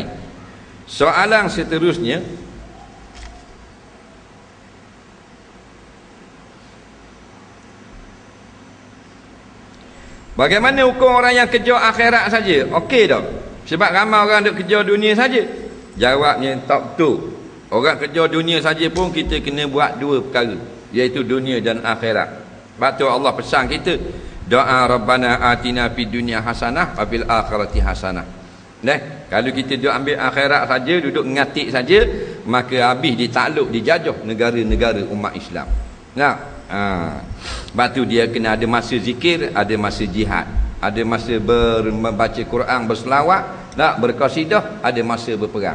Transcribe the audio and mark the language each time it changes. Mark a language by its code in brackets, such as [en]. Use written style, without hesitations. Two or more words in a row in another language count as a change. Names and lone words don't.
[ms] Soalan seterusnya, bagaimana hukum orang yang kejar akhirat saja? Okey tak? Sebab ramai orang duk kejar dunia saja. Jawabnya tak betul. Orang kejar dunia saja pun kita kena buat 2 perkara, iaitu dunia dan akhirat. Sebab tu Allah pesan kita, doa [ar] Rabbana atina fid dunya hasanah wa fil akhirati hasanah. [ms] Kalau kita duduk ambil akhirat saja, duduk ngatik saja, maka habis ditakluk, dijajah negara-negara umat Islam. Sebab tu dia kena ada masa zikir, ada masa jihad, ada masa membaca Quran, berselawat, berqasidah, ada masa berperang.